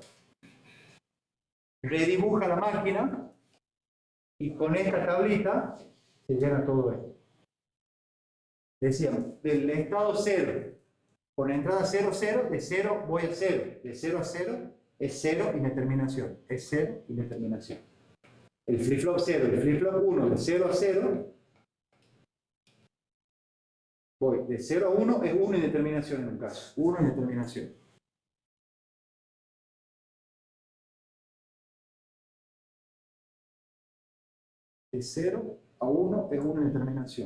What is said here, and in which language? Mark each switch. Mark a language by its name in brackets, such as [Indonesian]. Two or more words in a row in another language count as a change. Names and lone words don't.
[Spanish] Redibuja la máquina y con esta tablita se llena todo esto. Decíamos, del estado 0, con la entrada 0, 0, de 0 voy a 0. De 0 a 0 es 0 indeterminación. Es 0 indeterminación. El flip-flop 0, el flip-flop 1, de 0 a 0, voy de 0 a 1 es 1 indeterminación en un caso. 1 indeterminación. De 0 a 1 es 1 indeterminación.